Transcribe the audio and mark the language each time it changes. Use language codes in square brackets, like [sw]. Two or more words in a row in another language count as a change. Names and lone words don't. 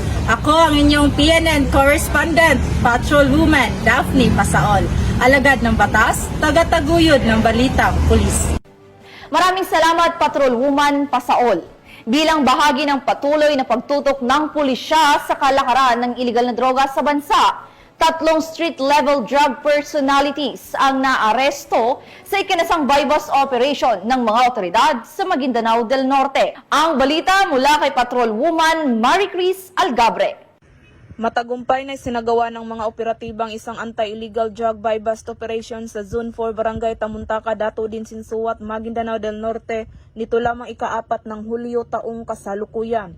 [tl] Ako ang inyong PNN correspondent, Patrolwoman Daphne Pasaol, alagad ng batas, tagataguyod ng balitang pulis. Maraming salamat, Patrolwoman Pasaol. Bilang bahagi ng patuloy na pagtutok ng pulisya sa kalakaran ng iligal na droga sa bansa, 3 [en] street-level drug personalities [tl] ang naaresto sa ikinasang [en] buy-bust operation [tl] ng mga otoridad sa Maguindanao del Norte. Ang balita mula kay Patrolwoman Maricris Algabre. Matagumpay na sinagawa ng mga operatibang isang [en] anti-illegal drug buy-bust operation [tl] sa Zone 4 Barangay Tamuntaka, Dato din Sinsuat, Maguindanao del Norte nito lamang ika-4 ng Hulyo taong kasalukuyan.